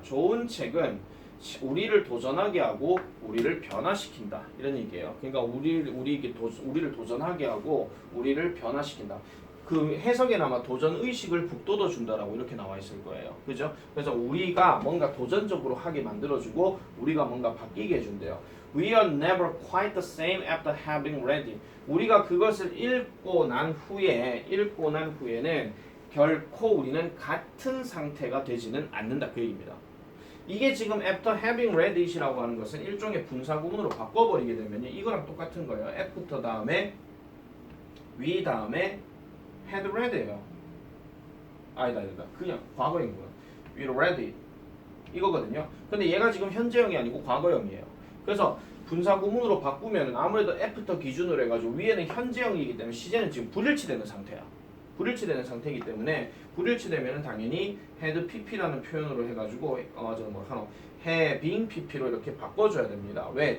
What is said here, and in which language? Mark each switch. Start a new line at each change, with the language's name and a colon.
Korean: 좋은 책은 우리를 도전하게 하고 우리를 변화시킨다 이런 얘기예요. 그러니까 우리를 도전하게 하고 우리를 변화시킨다. 그 해석에는 아마 도전 의식을 북돋워 준다라고 이렇게 나와 있을 거예요. 그죠? 그래서 우리가 뭔가 도전적으로 하게 만들어주고 우리가 뭔가 바뀌게 해준대요.
English: We are never quite the same after having read it.
Korean: 우리가 그것을 읽고 난 후에는 결코 우리는 같은 상태가 되지는 않는다 그 얘기입니다. 이게 지금
English: after having read it
Korean: 이라고 하는 것은 일종의 분사구문으로 바꿔버리게 되면 이거랑 똑같은 거예요. after 다음에 we 다음에
English: had read
Korean: 예요. 아니다. 그냥 과거인 거예요.
English: We read it
Korean: 이거거든요. 근데 얘가 지금 현재형이 아니고 과거형이에요. 그래서 분사구문으로 바꾸면 아무래도 after 기준으로 해가지고 위에는 현재형이기 때문에 시제는 지금 불일치되는 상태야. 불일치되는 상태이기 때문에 불일치되면 당연히 had pp라는 표현으로 해가지고 having pp로 이렇게 바꿔줘야 됩니다. 왜?